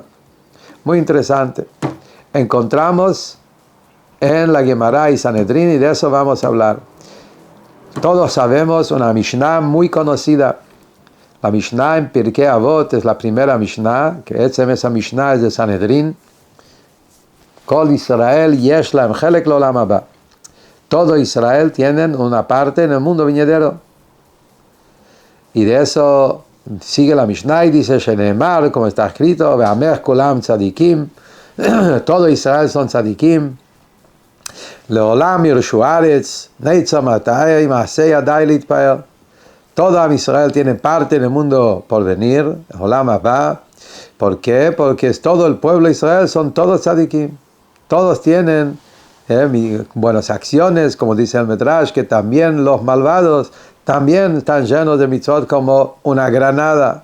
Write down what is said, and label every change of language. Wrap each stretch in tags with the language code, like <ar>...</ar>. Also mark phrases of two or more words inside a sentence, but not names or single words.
<es>Muy interesante. Encontramos en la Gemara y Sanedrín, y de eso vamos a hablar. Todos sabemos una Mishnah muy conocida. La Mishnah en Pirkei Avot es la primera Mishnah, que esa Mishnah es de Sanedrín.</es> <he>כל ישראל יש להם חלק לעולם הבא.</he> <es>Todo Israel tienen una parte en el mundo venidero. Y de eso sigue la Mishnah y dice, Sheneemar, como está escrito,</es> <he>ועמך כולם צדיקים.</he> <es>Todo Israel son tzadikim.</es> <he>לעולם יירשו הארץ, נצר מטעי, מעשי ידי להתפאר.</he> <es>Todo Israel tiene parte en el mundo por venir,</es> <he>עולם הבא.</he> <es>¿Por qué? Porque todo el pueblo de Israel son todos tzadikim. Todos tienen buenas acciones, como dice el Medrash, que también los malvados también están llenos de mitzvot como una granada.</es>